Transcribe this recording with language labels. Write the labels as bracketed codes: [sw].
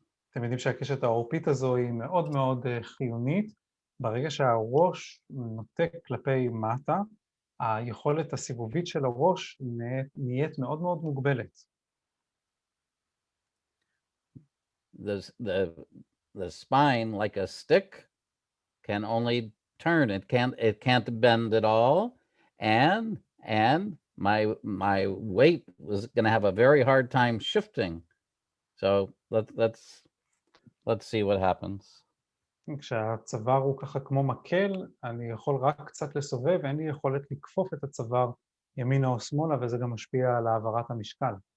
[he] אתם יודעים שהקשת העורפית הזו היא מאוד מאוד חיונית. ברגע שהראש נוטה כלפי מטה, היכולת הסיבובית של הראש נהיית מאוד מאוד מוגבלת. [en] The spine, like a stick, can only turn. It can't bend at all, and my weight was going to have a very hard time shifting. So let's see what happens. [he] כשהצוואר הוא ככה כמו מקל, אני יכול רק קצת לסובב, ואין לי יכולת לקפוף את הצוואר ימינה או שמאלה, וזה גם משפיע על העברת המשקל.